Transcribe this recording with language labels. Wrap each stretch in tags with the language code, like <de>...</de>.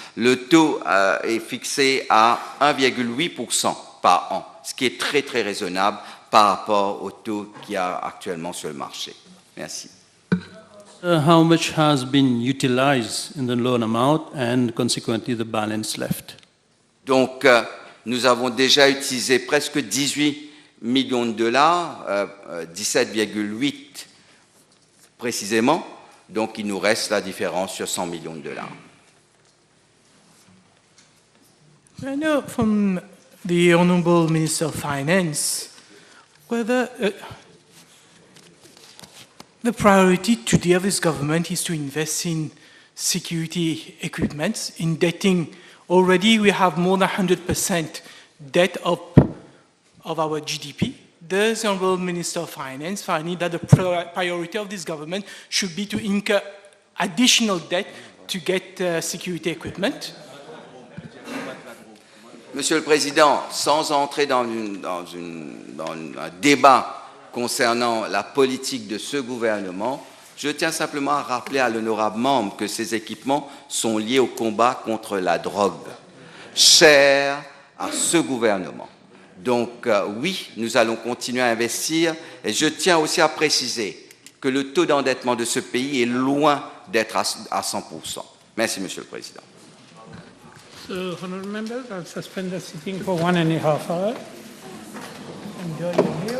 <fr>Le taux est fixé à 1,8% par an, ce qui est très, très raisonnable par rapport au taux qu'il y a actuellement sur le marché. Merci.</fr> <en>How much has been utilized in the loan amount and consequently the balance left?</en> <fr>Donc, nous avons déjà utilisé presque 18 millions de dollars, 17,8 précisément. Donc, il nous reste la différence sur 100 millions de dollars.</fr> <en>I know from the Honourable Minister of Finance whether the priority today of this government is to invest in security equipment, indebting. Already we have more than 100% debt of our GDP. Does the Honourable Minister of Finance find that the priority of this government should be to incur additional debt to get security equipment?</en> <fr>Monsieur le Président, sans entrer dans un débat concernant la politique de ce gouvernement, je tiens simplement à rappeler à l'honorable membre que ces équipements sont liés au combat contre la drogue, cher à ce gouvernement. Donc oui, nous allons continuer à investir et je tiens aussi à préciser que le taux d'endettement de ce pays est loin d'être à 100%. Merci, Monsieur le Président.</fr> <en>So, honourable members, I'll suspend the sitting for 1.5 hours. Enjoy your</en>